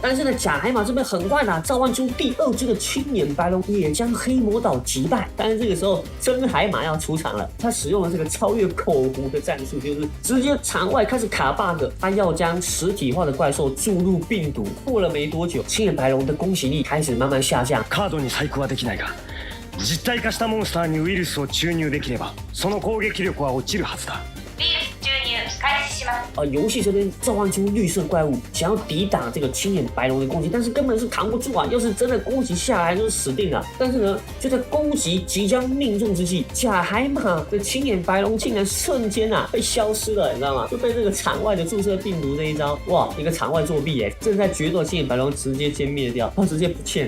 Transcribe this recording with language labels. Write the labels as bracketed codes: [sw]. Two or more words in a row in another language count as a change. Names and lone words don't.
[zh] 但是呢，假海马这边很快的召唤出第二只的青眼白龙，也将黑魔岛击败。但是这个时候真海马要出场了，他使用了这个超越口胡的战术，就是直接场外开始卡 bug， 他要将实体化的怪兽注入病毒。过了没多久，青眼白龙的攻击力开始慢慢下降。 [ja] カードに細工はできないが、実体化したモンスターにウイルスを注入できれば、その攻撃力は落ちるはずだ。ウイルス注入開始します。 [zh] 游戏这边召唤出绿色怪物，想要抵挡这个青眼白龙的攻击，但是根本是扛不住啊！要是真的攻击下来，就是死定了。但是呢，就在攻击即将命中之际，假海马的青眼白龙竟然瞬间啊被消失了，你知道吗？就被这个场外的注射病毒这一招，哇，一个场外作弊正在决斗青眼白龙直接歼灭掉，直接不见。